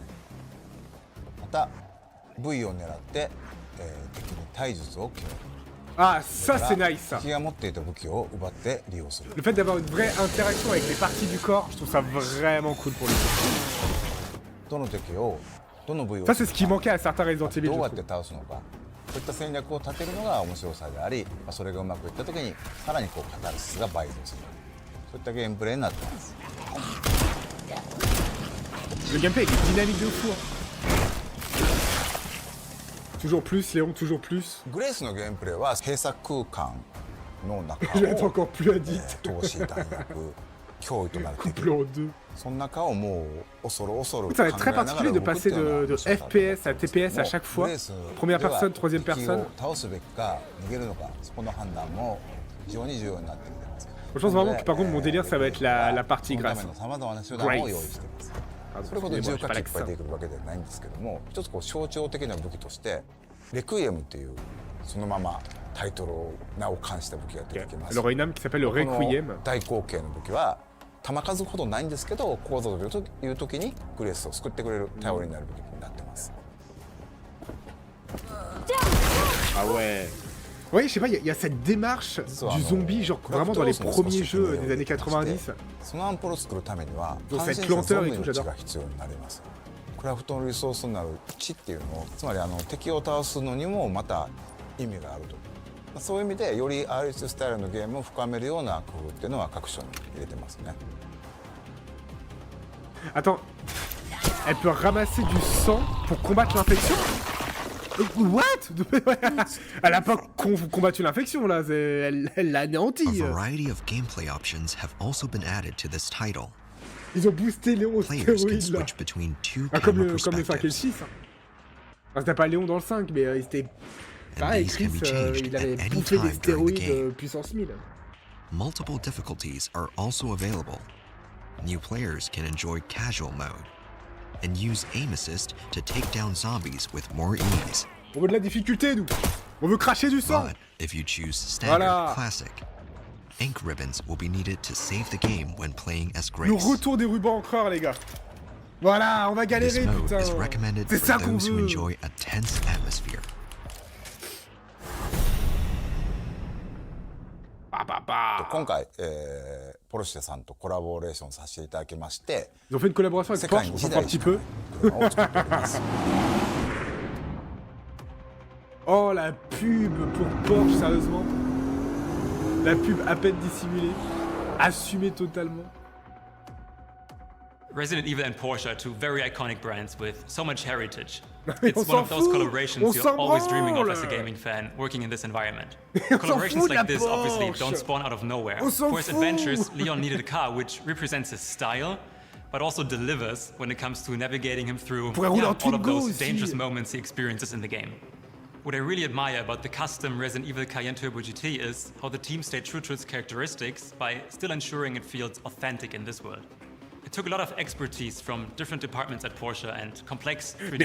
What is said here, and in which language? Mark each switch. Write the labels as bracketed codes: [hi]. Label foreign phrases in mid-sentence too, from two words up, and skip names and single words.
[ja] また V を狙って、敵に体術を決める。 [fr] Ah, ça c'est nice, ça. [ja] 敵が持っていた武器を奪って利用する。 [fr] Le fait d'avoir une vraie interaction avec les parties du corps, je trouve ça vraiment cool pour le coup. [ja] どの敵をどの部位を [fr] Ça, c'est ce qui manquait à certains Resident Evil, [ja] どう [fr] je [ja] やって [fr] trouve. [ja] 倒すのかそういった戦略を立てるのが面白さであり、まあ、それがうまくいった時にさらにこうカタルシスが倍増するそういったゲームプレイになってます。 [fr] Le gameplay, il est dynamique de fou. Hein. Toujours plus, Léon, toujours plus. [ja] グレースのゲームプレイは閉鎖空間の中 [fr] Je vais être [ja] を [fr] encore plus addict. [ja] 投資弾薬脅威となる敵 [fr] Couple en deux. [ja] その中をもう恐る恐る [fr] Ça va être très [ja] 考えながら [fr] particulier de [ja] 動くって [fr] passer [ja] いうのが [fr] de [ja] 面白さだと [fr] FPS à TPS à chaque fois. [ja] グレース [fr] Première [ja] では [fr] personne, troisième [ja] 敵 [fr] personne. [ja] を倒すべきか逃げるのかそこの判断も非常に重要になってきてます。 [fr] Je pense vraiment que par contre mon délire ça va être la partie [ja] そのた [fr] grâce. [ja] めの様々な手段を用意しています。 [fr] Pardon, [ja] それほど [fr] excusez-moi, [ja] 重 [fr] j'ai [ja] 火 [fr] pas [ja] 器いっぱい [fr] l'accent. [ja] 出てくるわけではないんですけども、一つこう象徴的な武器としてレクイエムっていうそのままタイトルを名を冠した武器が出てきます。 [fr] Elle aurait une âme qui s'appelle le [ja] この [fr] Requiem. [ja] 大口径の武器は弾数ほどないんですけど、ここぞという時にグレースを救ってくれる頼りになる武器になってます。 [fr] Ah ouais. Ouais, je sais pas, il y a cette démarche [ja] 実は [fr] du zombie, genre [ja] クラ [fr] vraiment [ja] フト [fr] dans [ja] ロ [fr] les [ja] スも少 [fr] premiers [ja] し [fr] jeux des années [ja] して [fr] 90. [ja] そのアンポロを作るためには [fr] Donc [ja] 完 [fr] cette [ja] 全なゾ [fr] lenteur [ja] ン [fr] et [ja] ビ [fr] tout, [ja] の血 [fr] j'adore. [ja] が必要になります。クラフトのリソースになる血っていうのをつまり敵を倒すのにもまた意味があると。そういう意味でより RH スタイルのゲームを深めるような工夫っていうのは各所に入れてますね。 [fr] Attends, elle peut ramasser du sang pour combattre l'infection? What? Elle a pas combattu l'infection là, elle l'a [en] A [fr] anéanti. [en] variety of gameplay options have also been added to this title. [fr] Ils ont boosté Léon au [en] Players can [fr] stéroïde là. [en] switch between two [fr] Ah, comme [en] camera [fr] le 5 et le [en] perspectives, [fr] 6. Hein. Enfin, c'était pas Léon dans le 5, mais il était... [en] and [fr] Pareil, [en] these can [fr] Chris, [en] be changed [fr] il [en] at [fr] avait [en] any [fr] bouffé des [en] time during the [fr] stéroïdes [en] game. [fr] puissance 1000. [en] Multiple difficulties are also available. New players can enjoy casual mode and use aim assist to take down zombies with more ease. [fr] On veut de la difficulté, nous. On veut cracher du sang. [en] But if you choose Standard [fr] Voilà. [en] Classic, ink ribbons will be needed to save the game when playing as [fr] Le [en] Grace. [fr] retour des rubans encreurs, les gars. Voilà, on va [en] This [fr] galérer, [en] mode [fr] putain. [en] is recommended [fr] C'est [en] for [fr] ça qu'on [en] those who [fr] veut. [en] enjoy a tense atmosphere. [fr] Ah, bah, bah. [ja] 今回、ポルシェさんとコラボレーションさせていただきまして [fr] Ils ont fait une collaboration [ja] 世 [fr] avec [ja] 界 [fr] Porsche, [ja] に [fr] on [ja] 1 [fr] s'en fout un [ja] 台 [fr] petit [ja] しかな [fr] peu. [ja] い車を作っております [fr] Oh, la pub pour Porsche, sérieusement. La pub à peine dissimulée. Assumée totalement. [en] Resident Evil and Porsche are two very iconic brands with so much heritage. [fr] mais [en] It's [fr] on [en] one of [fr] s'en [en] those [fr] fout. [en] collaborations [fr] On [en] you're [fr] s'en [en] always dreaming of [fr] branle. [en] as a gaming fan working in this environment. [fr] s'en [en] Collaborations [fr] fout de la [en] like this obviously [fr] Porsche. [en] don't spawn out of nowhere. [fr] On s'en [en] For his [fr] fout. [en] adventures, Leon needed a car which represents his style, but also delivers when it comes to navigating him through [fr] Pourrait rouler en [en] all of [fr] Twingo [en] those [fr] aussi. [en] dangerous moments he experiences in the game. What I really admire about the custom Resident Evil Cayenne Turbo GT is how the team stayed true to its characteristics by still ensuring it feels authentic in this world. It took a lot of expertise from different departments at Porsche and complex 3D